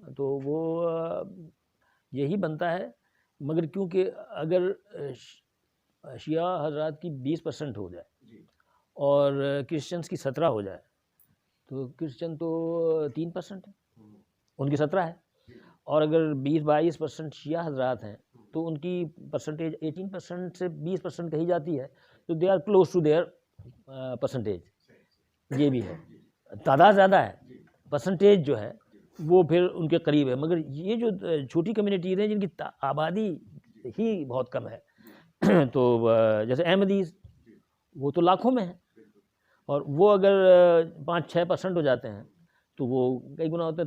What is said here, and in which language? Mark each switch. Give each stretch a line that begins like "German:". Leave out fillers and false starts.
Urdu: تو وہ یہی بنتا ہے، مگر کیونکہ اگر شیعہ حضرات کی 20% ہو جائے اور کرسچنس کی 17 ہو جائے تو کرسچن تو 3% ہے، ان کی 17 ہے. اور اگر 20-22% شیعہ حضرات ہیں تو ان کی پرسنٹیج 18% سے 20% کہی جاتی ہے.
English: تو they are close to their percentage.
Urdu: یہ بھی ہے، تعداد زیادہ ہے، پرسنٹیج جو ہے وہ پھر ان کے قریب ہے. مگر یہ جو چھوٹی کمیونٹیز ہیں جن کی آبادی ہی بہت کم ہے، تو جیسے احمدیز وہ تو لاکھوں میں ہیں، اور وہ اگر 5-6% ہو جاتے ہیں تو وہ کئی گنا ہوتا ہے.